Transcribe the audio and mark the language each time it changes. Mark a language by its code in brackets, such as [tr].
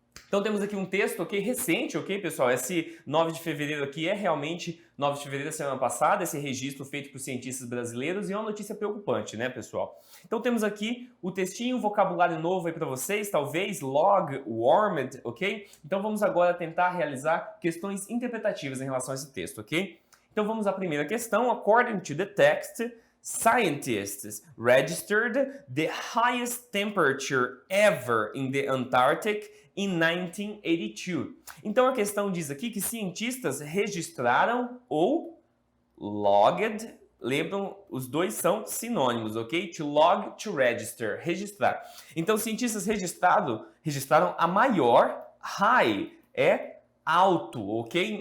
[pt] Então temos aqui um texto, ok, recente, ok, pessoal? Esse 9 de fevereiro aqui é realmente 9 de fevereiro da semana passada, esse registro feito por cientistas brasileiros e é uma notícia preocupante, né, pessoal? Então temos aqui o textinho, vocabulário novo aí para vocês, talvez, log, warmed, ok? Então vamos agora tentar realizar questões interpretativas em relação a esse texto, ok? Então vamos à primeira questão. [en] According to the text, scientists registered the highest temperature ever in the Antarctic in 1982. [pt] Então a questão diz aqui que cientistas registraram ou logged, lembram, os dois são sinônimos, ok? [en] To log, to register, [pt] registrar. Então cientistas registraram a maior, high, é alto, ok?